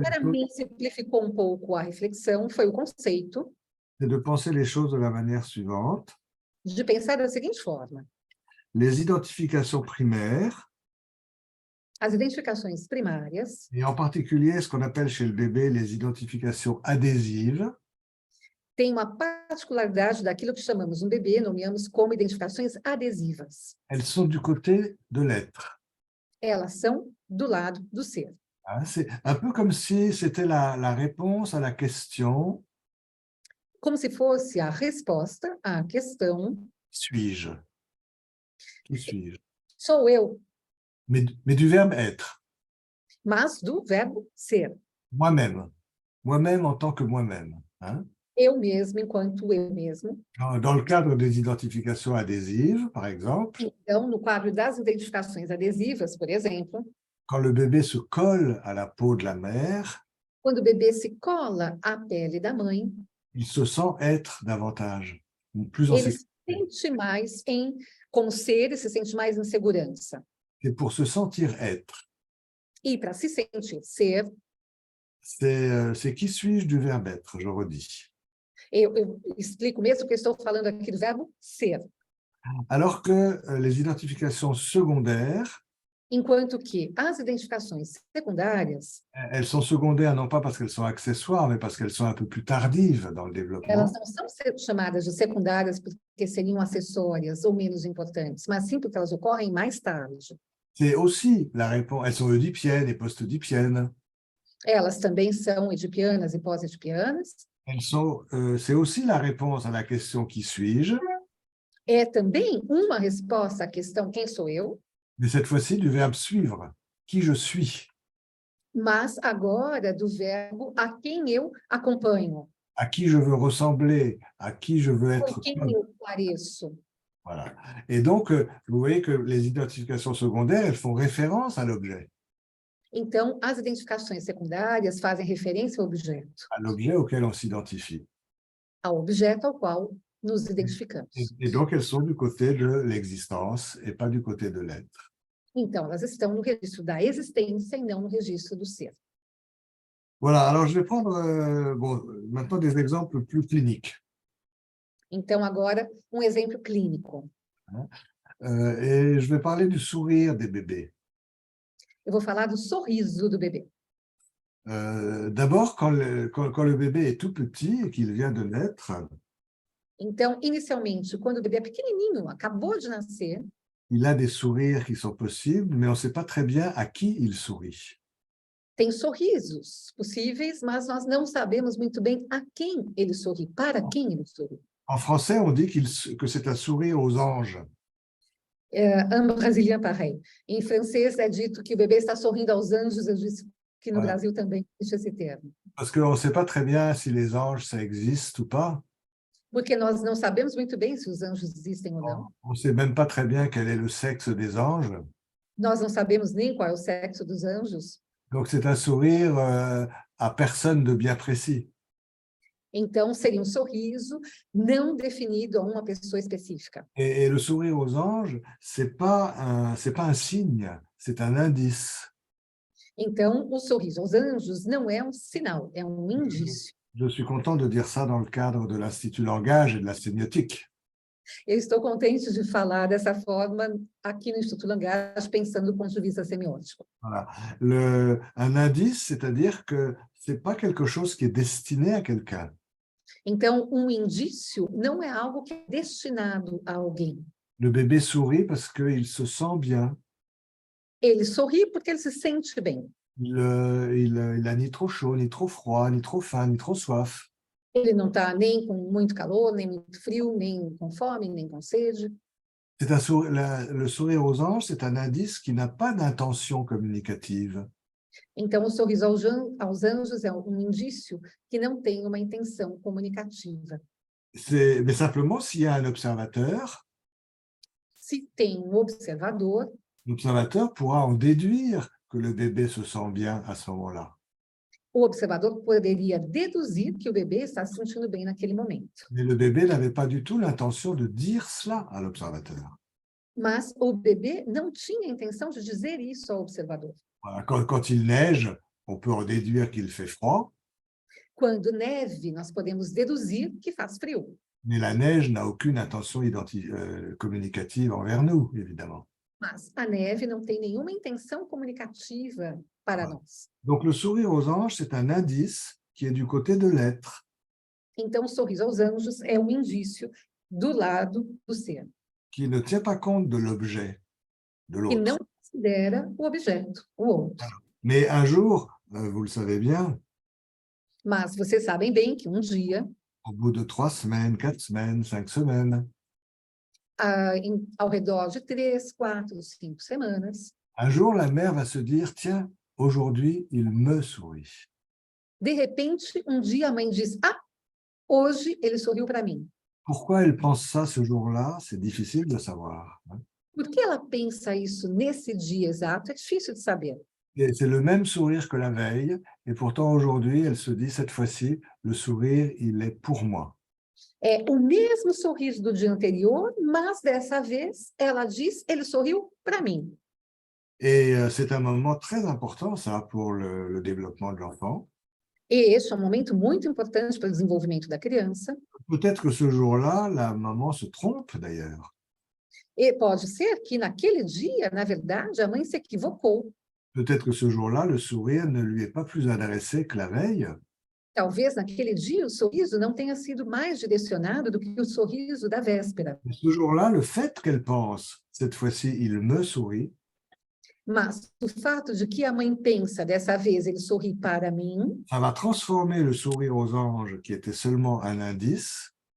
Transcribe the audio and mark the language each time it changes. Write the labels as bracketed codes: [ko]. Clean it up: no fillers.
[pt] Para mim, simplificou um pouco a reflexão, foi o conceito [fr] les choses de la manière suivante. [pt] de pensar da seguinte forma: [fr] Les identifications primaires, [pt] as identificações primárias, [fr] et en particulier ce qu'on appelle chez le bébé les identifications adhésives, [pt] têm uma particularidade daquilo que chamamos no bebê, nomeamos como identificações adesivas. [fr] elles sont du côté de l'être. [pt] Elas são do lado do ser. [fr] Hein, c'est un peu comme si c'était la réponse à la question [pt] Como se fosse a resposta à questão: [fr] suis-je? Qui suis-je? [pt] sou eu, [fr] Mais du verbe être. [pt] mas do verbo ser. [fr] Moi-même. Moi-même en tant que moi-même. Hein? [pt] Eu mesmo enquanto eu mesmo. [fr] Dans le cadre des identifications adhésives, par exemple, [pt] Então, no quadro das identificações adesivas, por exemplo, [fr] quand le bébé se colle à la peau de la mère, [pt] quando o bebê se cola à pele da mãe, [fr] il se sent être davantage, plus en [pt] ele se [fr] sécurité. [pt] sente mais como ser e se sente mais em segurança. [fr] Et pour se sentir être, [pt] E para se sentir ser, [fr] c'est qui suis-je du verbe être, je redis. [pt] eu explico mesmo que eu estou falando aqui do verbo ser. [fr] Alors que les identifications secondaires, [pt] Enquanto que as identificações secundárias, [fr] elles sont secondaires non pas parce qu'elles sont accessoires, mais parce qu'elles sont un peu plus tardives dans le développement. [pt] elas não são chamadas de secundárias porque seriam acessórias ou menos importantes, mas sim porque elas ocorrem mais tarde. [fr] C'est aussi la réponse, elles sont oedipiennes et post-oedipiennes. [pt] Elas também são edipianas e pós-edipianas. [fr] C'est aussi la réponse à la question qui suis-je, [pt] É também uma resposta à questão quem sou eu, [fr] mais cette fois-ci du verbe suivre, qui je suis, [pt] mas agora do verbo a quem eu acompanho, [fr] à qui je veux ressembler, à qui je veux [pt] com [fr] être. [pt] quem eu pareço. [fr] Voilà. Et donc, vous voyez que les identifications secondaires, elles font référence à l'objet [pt] Então, as identificações secundárias fazem referência ao objeto [fr] auquel on s'identifie. [pt] ao qual nos identificamos. [fr] Et donc, elles sont du côté de l'existence et pas du côté de l'être. [pt] Então, elas estão no registro da existência e não no registro do ser. [fr] Voilà, alors je vais prendre maintenant des exemples plus cliniques. [pt] Então, agora, um exemplo clínico. [fr] Et je vais parler du sourire des bébés. [pt] Eu vou falar do sorriso do bebê. [fr] D'abord, quand le bébé est tout petit et qu'il vient de naître, [pt] Então, inicialmente, quando o bebê é pequenininho, acabou de nascer, [fr] il a des sourires qui sont possibles, mais on ne sait pas très bien à qui il sourit. [pt] tem sorrisos possíveis, mas nós não sabemos muito bem a quem ele sorri, para quem ele sorri. [fr] En français, on dit que c'est un sourire aux anges. Un brésilien pareil. [pt] Em francês é dito que o bebê está sorrindo aos anjos, eu disse que no Brasil também existe esse termo. [fr] Parce qu'on ne sait pas très bien si les anges, ça existe ou pas. [pt] Porque nós não sabemos muito bem se os anjos existem ou não. [fr] On ne sait même pas très bien quel est le sexe des anges. [pt] Nós não sabemos nem qual é o sexo dos anjos. [fr] Donc, c'est un sourire à personne de bien précis. [pt] Então, seria um sorriso não definido a uma pessoa específica. [fr] Et le sourire aux anges, c'est pas un signe, c'est un indice. [pt] Então, o sorriso aos anjos não é um sinal, é um indício. [fr] Je suis content de dire ça dans le cadre de l'Institut Langage et de la sémiotique. [pt] Eu estou contente de falar dessa forma aqui no Instituto Langage, pensando do ponto de vista semiótico. [fr] Voilà. Un indice, c'est-à-dire que ce n'est pas quelque chose qui est destiné à quelqu'un. [pt] Então, um indício não é algo que é destinado a alguém. [fr] Le bébé sourit parce qu'il se sent bien. [pt] Ele sorri porque ele se sente bem. [fr] Il a ni trop chaud, ni trop froid, ni trop faim, ni trop soif. [pt] Ele não está nem com muito calor, nem muito frio, nem com fome, nem com sede. [fr] Le sourire aux anges, c'est un indice qui n'a pas d'intention communicative. [pt] Então, o sorriso aos anjos é um indício que não tem uma intenção comunicativa. [fr] Mais simplement, s'il y a un observateur, [pt] Se tem um observador, [fr] l'observateur pourra en déduire que le bébé se sent bien à ce moment-là. [pt] o observador poderia deduzir que o bebê está se sentindo bem naquele momento. [fr] Mais le bébé n'avait pas du tout l'intention de dire cela à l'observateur. [pt] Mas o bebê não tinha a intenção de dizer isso ao observador. [fr] Voilà, quand il neige, on peut en déduire qu'il fait froid, [pt] Quando neve, nós podemos deduzir que faz frio. [fr] mais la neige n'a aucune intention communicative envers nous, évidemment. [pt] Mas a neve não tem nenhuma intenção comunicativa para nós. [fr] Donc le sourire aux anges, c'est un indice qui est du côté de l'être. [pt] Então, o sorriso aos anjos é um indício do lado do ser, [fr] Qui ne tient pas compte de l'objet, de [pt] que [fr] l'autre. [pt] não considera o objeto, o outro. [fr] Mais un jour, vous le savez bien, [pt] Mas vocês sabem bem que um dia, [fr] au bout de 3 semaines, 4 semaines, 5 semaines, [pt] ao redor de 3, 4, 5 semanas, [fr] un jour, la mère va se dire, tiens, aujourd'hui, il me sourit. [pt] de repente, um dia a mãe diz: ah, hoje ele sorriu para mim. [fr] Pourquoi elle pense ça ce jour-là? C'est difficile de savoir. [pt] Por que ela pensa isso nesse dia exato? É difícil de saber. [fr] Et c'est le même sourire que la veille, et pourtant aujourd'hui, elle se dit, cette fois-ci, le sourire, il est pour moi. [pt] É o mesmo sorriso do dia anterior, mas dessa vez ela diz: ele sorriu para mim. [fr] Et c'est un moment très important, ça, pour le développement de l'enfant. [pt] E esse é um momento muito importante para o desenvolvimento da criança. [fr] Peut-être que ce jour-là, la maman se trompe d'ailleurs. [pt] E pode ser que naquele dia, na verdade, a mãe se equivocou. [fr] Peut-être que ce jour-là, le sourire ne lui est pas plus adressé que la veille. [pt] Talvez naquele dia o sorriso não tenha sido mais direcionado do que o sorriso da véspera. [fr] Et ce jour-là, le fait qu'elle pense, cette fois-ci, il me sourit, [pt] Mas o fato de que a mãe pensa, dessa vez ele sorri para mim, [fr] ça va transformer le sourire aux anges, qui était seulement un indice,